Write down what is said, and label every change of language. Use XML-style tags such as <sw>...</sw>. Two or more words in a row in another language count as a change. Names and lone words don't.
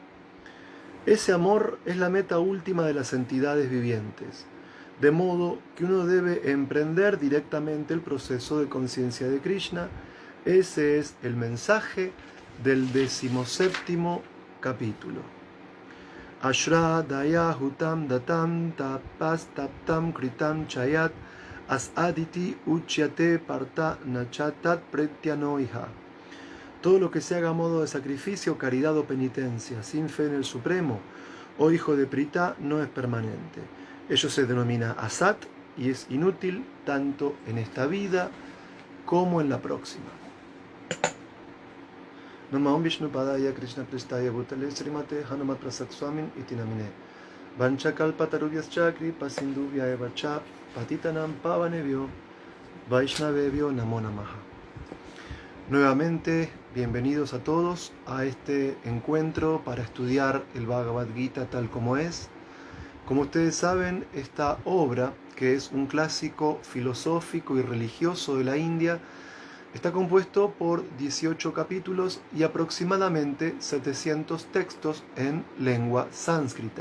<es>Ese amor es la meta última de las entidades vivientes, de modo que uno debe emprender directamente el proceso de conciencia de Krishna. Ese es el mensaje del 17º capítulo.</es> <sa>Ashradaya hutam datam tapastaptam kritam chayat asaditi uchyate parta nachatat pretyanoiha.</sa> <es>Todo lo que se haga a modo de sacrificio, caridad o penitencia, sin fe en el Supremo o hijo de Prita, no es permanente. Ello se denomina asat y es inútil tanto en esta vida como en la próxima.</es> <sa>Namah Vishnu Padaya Krishna Prestaya Bhutale Srimate Hanumat Prasad Swamin iti namine Vanchakalpatarubhyascha Kripa Sindhubhyaya Vacha Patitanam Pavanebhyo Vaishnavebhyo Namo Namaha.</sa> <es>Nuevamente, bienvenidos a todos a este encuentro para estudiar el Bhagavad Gita tal como es. Como ustedes saben, esta obra que es un clásico filosófico y religioso de la India, está compuesto por 18 capítulos y aproximadamente 700 textos en lengua sánscrita.</es>